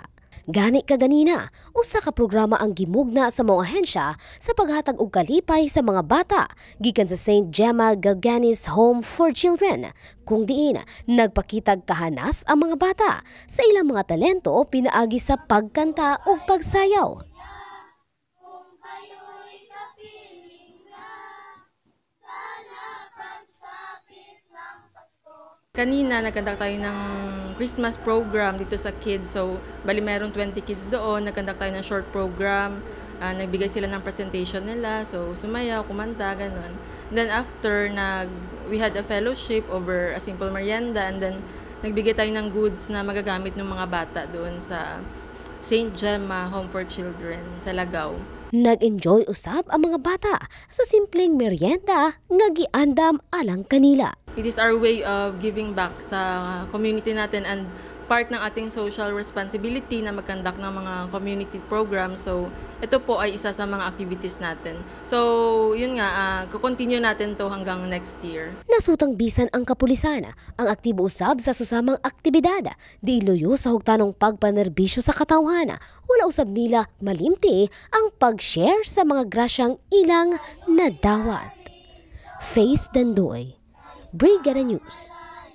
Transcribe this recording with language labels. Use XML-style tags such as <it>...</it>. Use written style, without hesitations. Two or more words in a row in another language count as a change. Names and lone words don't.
<ceb>Gani kaganina, usa ka programa ang gimugna sa mga ahensya sa paghatag og kalipay sa mga bata gikan sa St. Gemma Galganis Home for Children, kung diin nagpakitag kahanas ang mga bata sa ilang mga talento pinaagi sa pagkanta ug pagsayaw.</ceb> <tl>Kanina nagkandak tayo ng</tl> <en>Christmas program</en> <tl>dito sa kids. So, bali meron 20 kids doon. Nagkandak tayo ng</tl> <en>short program.</en> <tl>Nagbigay sila ng presentation nila. So, sumayaw, kumanta, ganun.</tl> <en>Then after, we had a fellowship over a simple merienda. And then,</en> <tl>nagbigay tayo ng goods na magagamit ng mga bata doon sa St. Gemma Home for Children sa Lagaw.</tl> <ceb>Nag-enjoy usab ang mga bata sa simpleng merienda nga giandam alang kanila.</ceb> <en>It is our way of giving back</en> <tl>sa community natin</tl> <en>and part</en> <tl>ng ating</tl> <en>social responsibility</en> <tl>na magkandak ng mga</tl> <en>community programs.</en> <tl>So, ito po ay isa sa mga activities natin. So, yun nga, kukontinue natin to hanggang</tl> <en>next year.</en> <ceb>Nasutang bisan ang kapulisan, ang aktibo usab sa susamang aktibidad, di iluyo sa hugtanong pagpanerbisyo sa katawhan. Wala usab nila malimti ang pag-share sa mga grasyang ilang nadawat. Faith Dandoy, Brigada News.</ceb>